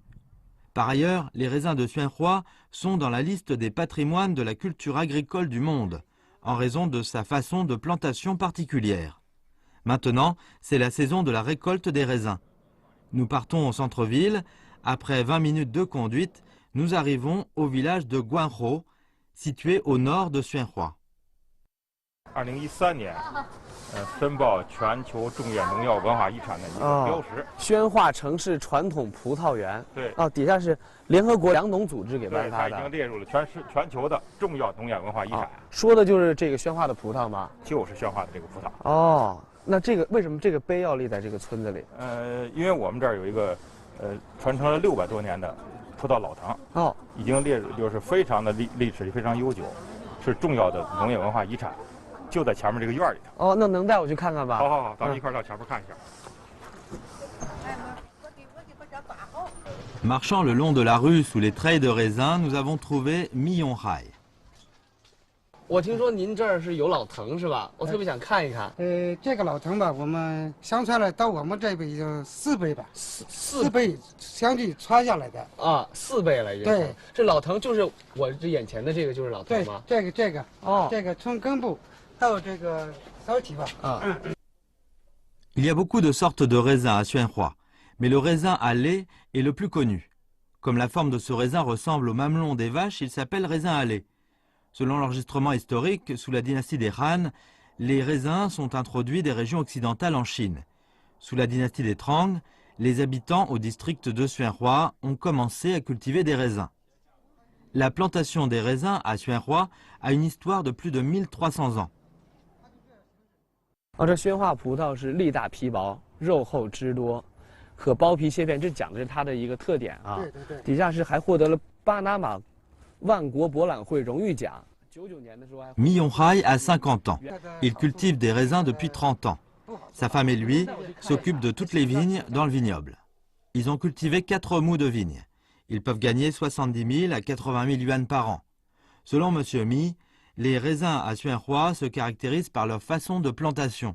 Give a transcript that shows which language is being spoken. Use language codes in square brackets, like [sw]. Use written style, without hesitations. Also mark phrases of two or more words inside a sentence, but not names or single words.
[fr] Par ailleurs, les raisins de Xuanhua sont dans la liste des patrimoines de la culture agricole du monde, en raison de sa façon de plantation particulière. Maintenant, c'est la saison de la récolte des raisins. Nous partons au centre-ville, Après 20 minutes de conduite, nous arrivons au village de Guanhou, situé au nord de Xuanhua. [zh] 2013 年，申报全球重点农药文化遗产的一个标识。宣化城市传统葡萄园。对。底下是联合国粮农组织给颁发的。它已经列入了全球的重要农业文化遗产。说的就是这个宣化的葡萄吗？就是宣化的这个葡萄。哦，那这个为什么这个碑要立在这个村子里？因为我们这儿有一个传承了600多年的葡萄老藤，已经列入就是非常的历史非常悠久，是重要的农业文化遗产。就在前面这个院里头。那能带我去看看吧？好，咱们一块到前面看一下。 [fr] Marchant le long de la rue sous les treilles de raisin, nous avons trouvé Miyonghai. [zh] 我听说您这儿是有老藤是吧？我特别想看一看。这个老藤吧，我们相传了到我们这边已经4倍吧，4倍相继传下来的。 4倍了已经。对，这老藤就是我这眼前的这个就是老藤吗？对，这个这个从根部。 [fr] Il y a beaucoup de sortes de raisins à Xuanhua, mais le raisin à lait est le plus connu. Comme la forme de ce raisin ressemble au mamelon des vaches, il s'appelle raisin à lait. Selon l'enregistrement historique, sous la dynastie des Han, les raisins sont introduits des régions occidentales en Chine. Sous la dynastie des Trang, les habitants au district de Xuanhua ont commencé à cultiver des raisins. La plantation des raisins à Xuanhua a une histoire de plus de 1300 ans. [zh] 这宣化葡萄是粒大皮薄，肉厚汁多，可剥皮切片，这讲的是它的一个特点啊。对。底下是还获得了巴拿马万国博览会荣誉奖。99年的时候还。 [fr] Miyonghai a 50 ans. Il cultive des raisins depuis 30 ans. Sa femme et lui s'occupent de toutes les vignes dans le vignoble. Ils ont cultivé 4 mous de vignes. Ils peuvent gagner 70 000 à 80 000 yuan par an. Selon Monsieur Mi, les raisins à Xuanhua se caractérisent par leur façon de plantation.